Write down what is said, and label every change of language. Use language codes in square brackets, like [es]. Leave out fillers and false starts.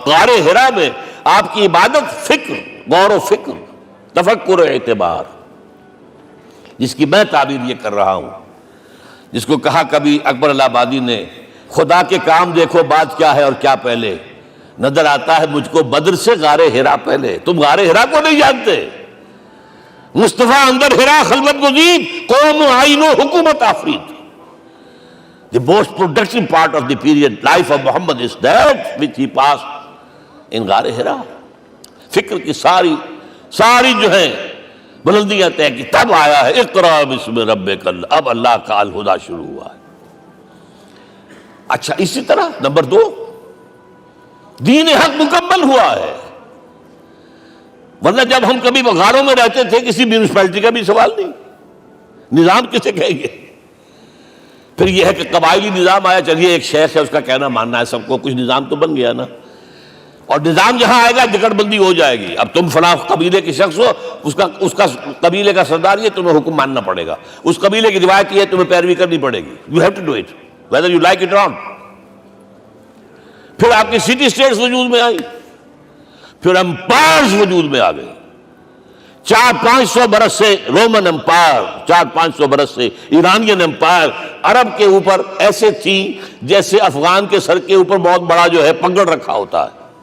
[ur] غار حرا میں آپ کی عبادت فکر، غور و فکر، تفکر و اعتبار، جس کی میں تعبیر یہ کر رہا ہوں، جس کو کہا کبھی اکبر الہ آبادی نے، خدا کے کام دیکھو بعد کیا ہے اور کیا پہلے. نظر آتا ہے مجھ کو بدر سے غار حرا پہلے. تم غار حرا کو نہیں جانتے. [fa] مصطفیٰ اندر حرا خلوت گزید، قوم آئین و حکومت آفرید. [en] The most productive part of the period life of Muhammad is that which he passed in غار حرا. [ur] فکر کی ساری جو ہیں بلندیاں طے کی، تب آیا ہے اقرا بسم ربک. اب اللہ کا الہدا شروع ہوا ہے. اچھا، اسی طرح نمبر 2، دین حق مکمل ہوا ہے. ورنہ جب ہم کبھی غاروں میں رہتے تھے کسی میونسپلٹی کا بھی سوال نہیں، نظام کسے کہیں گے؟ پھر یہ ہے کہ قبائلی نظام آیا، چلیے ایک شیخ ہے اس کا کہنا ماننا ہے سب کو، کچھ نظام تو بن گیا نا. اور نظام جہاں آئے گا جکڑ بندی ہو جائے گی. اب تم فلاں قبیلے کے شخص ہو، اس کا قبیلے کا سردار یہ، تمہیں حکم ماننا پڑے گا. اس قبیلے کی روایت یہ ہے، تمہیں پیروی کرنی پڑے گی. [en] You have to do it whether you like it or not. [ur] پھر آپ کی سٹی اسٹیٹس وجود میں آئی، پھر امپائرز وجود میں آ گئے. 400-500 برس سے رومن امپائر، 400-500 برس سے ایرانین امپائر عرب کے اوپر ایسے تھی جیسے افغان کے سر کے اوپر بہت بڑا جو ہے پگڑ رکھا ہوتا ہے.